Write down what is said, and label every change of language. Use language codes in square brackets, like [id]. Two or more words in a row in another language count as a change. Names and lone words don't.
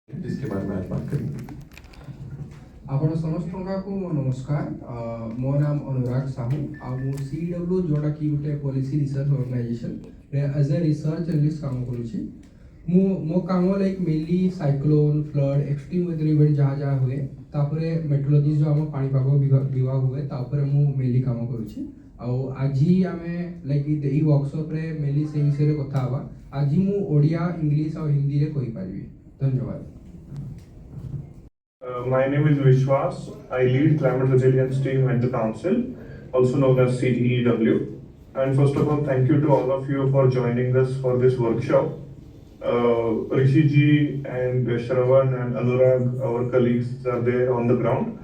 [hi] जिसके बारे में आज बात करेंगे। [or] ଆପଣ ସମସ୍ତଙ୍କୁ ନମସ୍କାର। ମୋ ନାମ ଅନୁରାଗ ସାହୁ ଆଉ ମୁଁ CW ଯେଉଁଟାକି ଗୋଟେ [en] policy research [or] ଅର୍ଗାନାଇଜେସନରେ [en] as a research analyst [or] କାମ କରୁଛି। ମୋ କାମ [en] like mainly cyclone flood extreme weather event [or] ଯାହା ହୁଏ ତାପରେ ମେଟ୍ରୋଲୋଜି ଯେଉଁ ଆମ ପାଣିପାଗ ବିଭାଗ ହୁଏ ତା ଉପରେ ମୁଁ ମେନଲି କାମ କରୁଛି। ଆଉ ଆଜି ଆମେ ଲାଇକ୍ ଏଇ ୱାର୍କସପ୍ରେ ମେନଲି ସେଇ ବିଷୟରେ କଥା ହେବା। ଆଜି ମୁଁ ଓଡ଼ିଆ ଇଂଲିଶ ଆଉ ହିନ୍ଦୀରେ କହିପାରିବି। ଧନ୍ୟବାଦ। [en] My name is Vishwas. I lead climate resilience team at the council, also known as CTEW. And first of all, thank you to all of you for joining us for this workshop. Rishi ji and Shravan and Anurag, our colleagues, are there on the ground.